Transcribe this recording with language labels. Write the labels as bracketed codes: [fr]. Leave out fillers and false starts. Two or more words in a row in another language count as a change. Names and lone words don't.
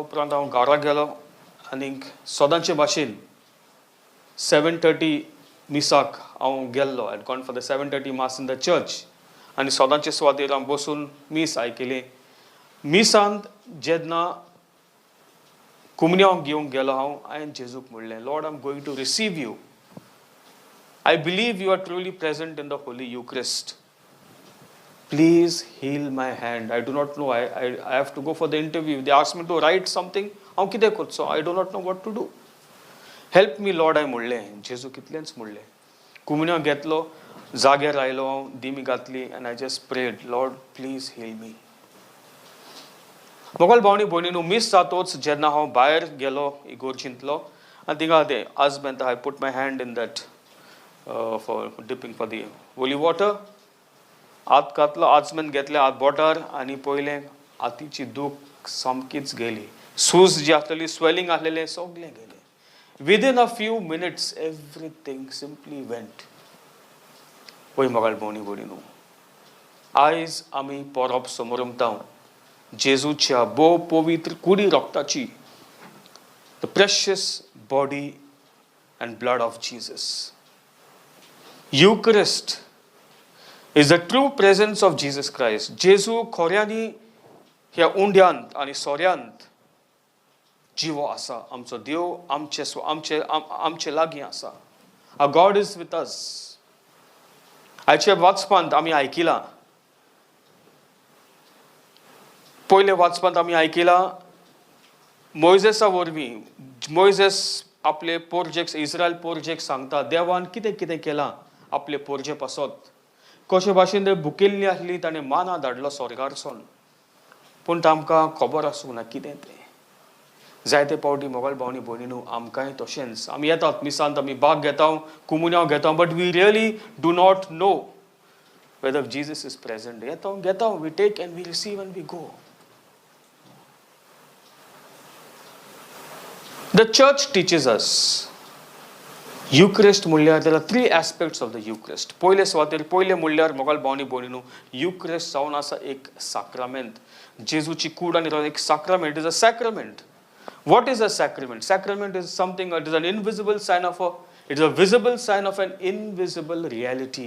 [kok] उपरांत हांव घरा गेलो आनीक सदांचे भाशेन 7:30 मिसाक हांव गेल्लो. [en] I gone for the 7:30 mass in the church [kok] आनी सदांचे सुवातेर हांव बसून मीस आयकली. मिसांत जेन्ना कुमन्यांव घेवंक गेलो हांवें जेजूक म्हणलें, [en] Lord I am going to receive you. I believe you are truly present in the Holy Eucharist. Please heal my hand. I do not know. I have to go for the interview. They ask me to write something. [kok] हांव कितें करचो? [en] I do not know what to do. Help me Lord. [kok] हांवें म्हणलें जेजू कितलेंच म्हणलें. कुमन्यांव घेतलो, जाग्यार आयलो हांव, दिमी घातली आनी [en] I just prayed, Lord please heal me. [kok] मोगाल भावणी भयणीनू, मिस जातोच जेन्ना हांव भायर गेलो इगोर्जींतलो आनी थिंगा ते आजमेंत [en] I put my hand in that for dipping for the holy water. [kok] आत घातलो, आचमेन घेतले आत बोटार आनी पयलें हातीची दूख सामकीच गेली. सूज जी आसलेली, स्वेलिंग आसलेलें सगळें गेलें. [en] Within a few minutes everything simply went. [kok] पळय मोगाळ भोंवणी भोंवणीनू, आयज आमी परब समोरमतां जेजूच्या भोव पवित्र कुडी रोगताची, [en] The precious body and blood of Jesus. Eucharist is the true presence of Jesus Christ. [kok] जेजू खोऱ्यांनी ह्या उंड्यांत आनी सोऱ्यांत जिवो आसा. आमचो देव आमचे लागीं आसा. [en] Our God is with us. [kok] आयच्या वाचपांत आमी आयकिलां, पयले वाचपांत आमी आयकिलां, मोइजेसा वरवीं मोइजेस आपले पोरजेक, इस्रायल पोरजेक सांगता देवान कितें कितें केलां आपले पोरजे पासत, कशे भाशेन ते भुकेल्ली आसली, ताणें माना धाडलो स्वर्गारसून, पूण तांकां खबर आसूंक ना कितें तें. जायते पावटी मोगाळ भावनी भयणीनू आमकांय तशेंच, आमी येतात मिसांत, आमी भाग घेता, कुमुन्यांव घेता, [en] But we really do not know whether Jesus is present. [kok] येता घेता, [en] We take and we receive and we go. The church teaches us Eucharist म्हणल्यार there are three aspects of the Eucharist. [kok] पयले सुवातेर पयले म्हणल्यार मोगाळ भावनी भोंवणीनू Eucharist जावन आसा एक साक्रामेंट. जेजूची कूड आनी रगत एक साक्रामेंट. [en] is a sacrament. What is a sacrament? Sacrament is something, it is an invisible sign of it is a visible sign of an invisible reality.